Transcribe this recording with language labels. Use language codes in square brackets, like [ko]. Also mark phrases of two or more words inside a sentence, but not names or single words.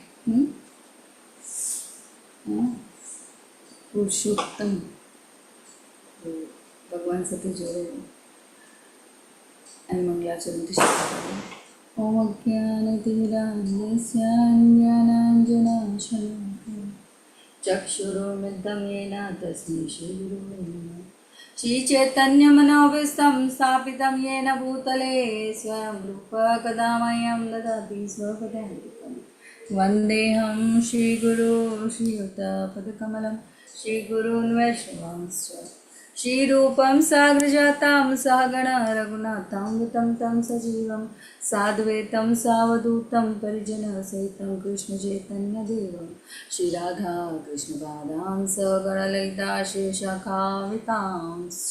[gu] પુરુષોત્તમ ભગવાન સાથે જોડેલું અને મંગલાચરણથી શરૂ કરીએ। [sa] ઓમ અજ્ઞાનતિમિરાન્ધસ્ય જ્ઞાનાંજનાશલાકયા ચક્ષુરુન્મિલિतं येन तस्मै श्रीगुरुवे नमः। श्रीचैतन्यमनोभीष्टं स्थापितं येन भूतले स्वयं रूपः कदा मह्यं ददाति स्वपदान्तिकं वन्देऽहं श्रीगुरो श्रीयुतपदकमलं श्रीगुरून् वैष्णवांश्च श्रीरूपं साग्रजातं सहगण रघुनाथं तं सजीवं साद्वैतं सावधूतं परिजनसहितं कृष्णचैतन्यदेवं श्रीराधा कृष्णपादां सगणललिता शेषाखावितांश्च।